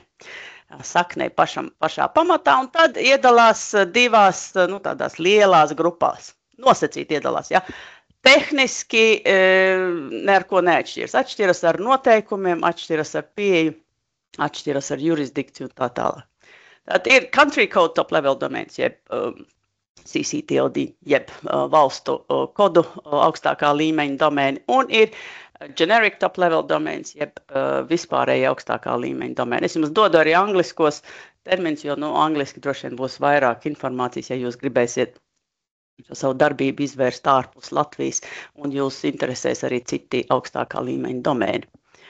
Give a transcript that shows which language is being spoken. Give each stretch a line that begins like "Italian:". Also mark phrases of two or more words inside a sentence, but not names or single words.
Latvian: Saknei pašā pamatā, un tad iedalās divās tādās lielās grupās. Nosacīti iedalās, jā. Tehniski ne ar ko neatšķiras. Atšķiras ar noteikumiem, atšķiras ar pieeju, atšķiras ar jurisdikciju un tā tālāk. Tad ir
English: country code top level domains,
Latvian: jeb CCTLD, jeb valstu kodu augstākā līmeņa domēni, un ir
English: generic top level domains,
Latvian: jeb vispārēji augstākā līmeņa domēni. Es jums dodu arī angliskos terminus, jo angliski droši vien būs vairāk informācijas, ja jūs gribēsiet savu darbību izvērst ārpus Latvijas, un jūs interesēs arī citi augstākā līmeņa domēni.